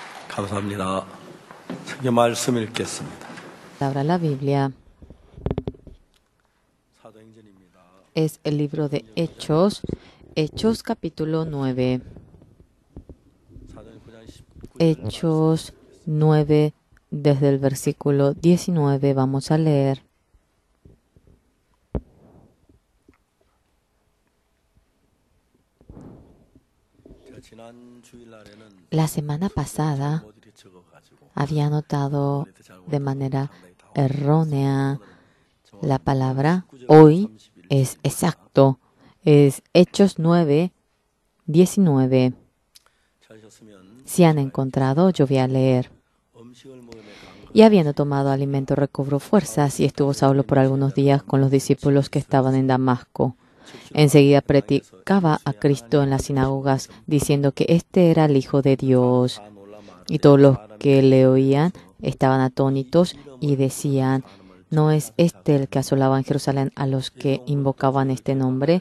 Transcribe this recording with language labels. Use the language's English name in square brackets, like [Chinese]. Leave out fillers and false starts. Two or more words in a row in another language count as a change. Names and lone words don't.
[Korean] 감사합니다. 성경 말씀 읽겠습니다. [Spanish] Palabra la Biblia [Korean] 사도행전입니다. [Spanish] es el libro de Hechos, Hechos capítulo 9. [Korean] 사도행 9장 19절 [Spanish] Hechos 9, desde el versículo 19, vamos a leer. [Korean] 지난 주일날에는 [Spanish] La semana pasada [Korean] 모델이 적어가지고 [Spanish] había notado de manera errónea la palabra. Hoy es exacto, es Hechos 9, 19. [Korean] 찾으셨으면 [Spanish] Si han encontrado, yo voy a leer. [Korean] 음식을 먹음에 강건 [Spanish] Y habiendo tomado alimento recobró fuerzas y estuvo Saulo por algunos días con los discípulos que estaban en Damasco. Enseguida predicaba a Cristo en las sinagogas, diciendo que este era el Hijo de Dios. Y todos los que le oían estaban atónitos y decían: ¿no es este el que asolaba en Jerusalén a los que invocaban este nombre?